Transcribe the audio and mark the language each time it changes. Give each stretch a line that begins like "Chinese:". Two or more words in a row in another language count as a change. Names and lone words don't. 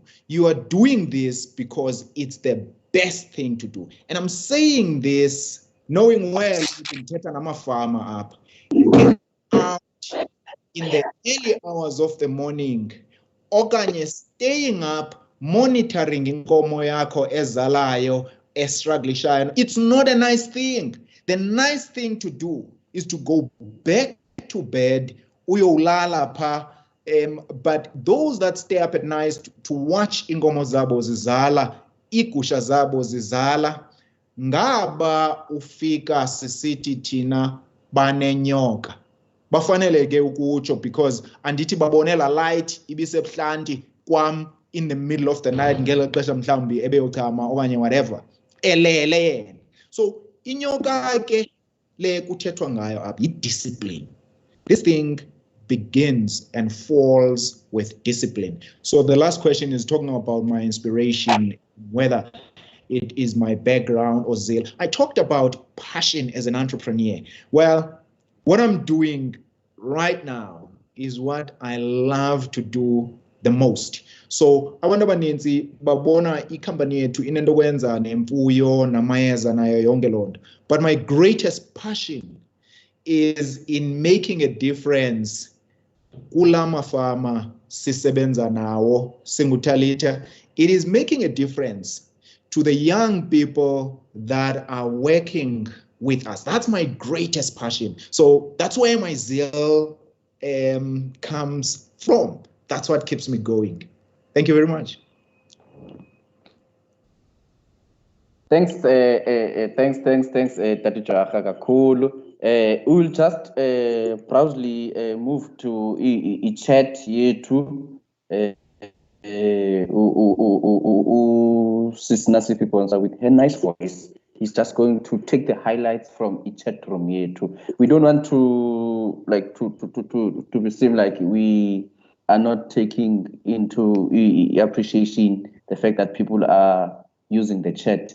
English: You are doing this because it's the best thing to do. And I'm saying this knowing well you can get an farmer up. Get out in the early hours of the morning.
Xhosa: Okanye
English: staying up, monitoring
Xhosa: inkomo yakho ezalayo, estruglishayo.
English: It's not a nice thing. The nice thing to do is to go back to bed,
Xhosa: uyolala pha.
English: But those that stay up at night to watch
Xhosa: inkomo zabo zizala, igusha zabo zizala, ngaba ufika sisithi thina banenyoka. Bafanele ke ukutsho because andithi babonela light ibisebuhlanti kwam
English: in the middle of the night
Xhosa: ngelo xesha mhlawumbi ebeyochama okanye whatever elele yena. So inyoka ke le kuthethwa ngayo apha i-discipline.
English: This thing begins and falls with discipline. So the last question is talking about my inspiration, whether it is my background or zeal. I talked about passion as an entrepreneur. Well, what I'm doing right now is what I love to do the most.
Xhosa: So abantu abaninzi babona ikhampani yethu inento kwenza nemfuyo namayeza nayo yonke loo nto.
English: But my greatest passion is in making a difference
Xhosa: kulama farmer sisebenza nawo singutalitha.
English: It is making a difference to the young people that are working with us. That's my greatest passion. So that's where my zeal comes from. That's what keeps me going. Thank you very much. Thanks, Tati Joacha kakhulu. We'll just proudly move to a chat yethu. Sisnasi people with her nice voice. He's just going to take the highlights from each chat room yethu. We don't want to to seem like we are not taking into appreciation the fact that people are using the chat.